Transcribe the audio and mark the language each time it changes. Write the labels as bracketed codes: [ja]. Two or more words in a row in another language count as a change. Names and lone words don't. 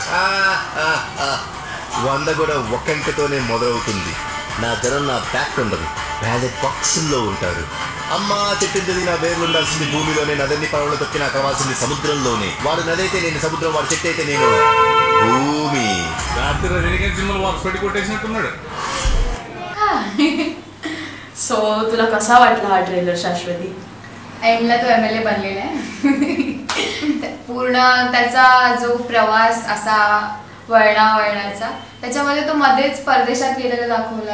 [te] 100 కూడా ఒక్కంకతోనే మొదలవుతుంది. నా జనం నా బ్యాక్ ఉండదు, బ్యాలెట్ బాక్సుల్లో ఉంటారు. అమ్మా చెప్పింది, నా వేర్లు ఉండాల్సింది భూమిలోనే, నదన్ని పడవలు తొక్కి నాకు కావాల్సింది సముద్రంలోనే. వాడు నదైతే నేను సముద్రం, వాడు చెట్టు అయితే నేను భూమి. రాత్రి రెనిగన్ సినిమాలు బాక్స్ పెట్టి కొట్టేసినట్టున్నాడు. [mr] सो तुला कसा वाटला हा ट्रेलर शाश्वती? एंडला तो MLA बनलेला आहे. पूर्ण त्याचा जो प्रवास असा वळणाचा त्याच्यामध्ये तो मध्येच परदेशात गेलेला दाखवलाय.